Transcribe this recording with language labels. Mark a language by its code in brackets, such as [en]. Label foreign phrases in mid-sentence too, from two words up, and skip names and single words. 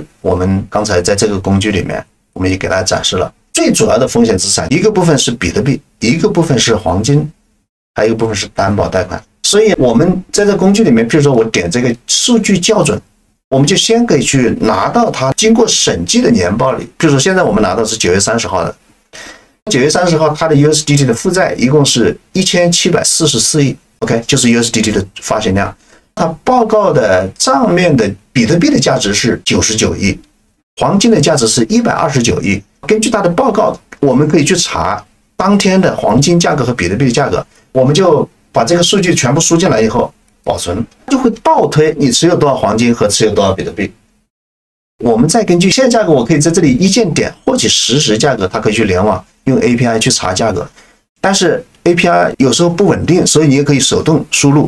[zh] 我們剛才在這個工具裡面，我們也給大家展示了最主要的風險資產，一個部分是比特幣，一個部分是黃金，還有一個部分是擔保貸款。所以我们在这工具裡面，比如說我點這個數據校準，我們就先可以去拿到它經過審計的年報裡。比如說現在我們拿到是9月30號的，9月30號它的 USDT 的負債一共是1744億 ，OK， 就是 USDT 的發行量。它報告的賬面的比特幣的價值是99億，黃金的價值是129億。根據它的報告，我們可以去查當天的黃金價格和比特幣的價格，我們就把这個數據全部輸進來以後保存，就會倒推你持有多少黃金和持有多少比特幣。我們再根據現在價格，我可以在這裡一鍵點獲取實時價格，它可以去聯網用 API 去查價格，但是 API 有時候不穩定，所以你也可以手動輸入。